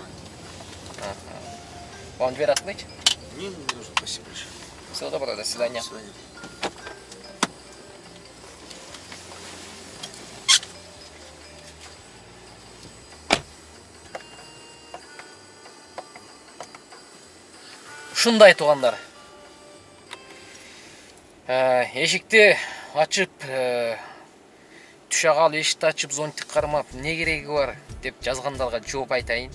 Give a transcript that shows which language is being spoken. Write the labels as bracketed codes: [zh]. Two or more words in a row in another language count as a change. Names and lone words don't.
[ru] Ага. Вам дверь открыть? Не нужно, спасибо большое. Всего доброго, до свидания. До свидания. [ky] Ушундай туугандар. Эшикти ачып, түшө калып эшикти ачып зонтик кармап, не кереги бар деп жазгандарга жооп айтайын.